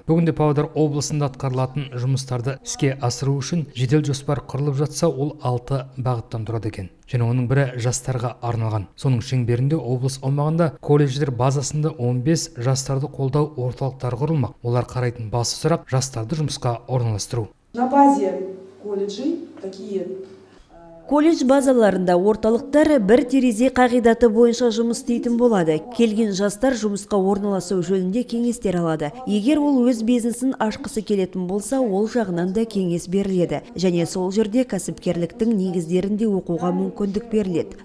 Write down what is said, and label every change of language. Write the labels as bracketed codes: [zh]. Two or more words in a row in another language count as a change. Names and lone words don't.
[kk] Бүгінде Павлодар облысында атқарылатын жұмыстарды іске асыру үшін жедел жоспар құрылып жатса, ол 6 бағыттан тұрады екен. Және оның бірі жастарға арналған. Соның шеңберінде облыс аумағында колледждер базасында 15 жастарды қолдау орталықтары құрылмақ. Олар қарайтын басты сұрақ жастарды жұмысқа орналастыру. [ru] На базе колледжей такие [kk] Колледж базаларында орталықтар бір терезе қағидаты бойынша жұмыс істейтін болады. Келген жастар жұмысқа орналасу жөнінде кеңестер алады. Егер ол өз бизнесін ашқысы келетін болса, ол жағынан да кеңес беріледі. Және сол жерде кәсіпкерліктің негіздерінде оқуға мүмкіндік беріледі.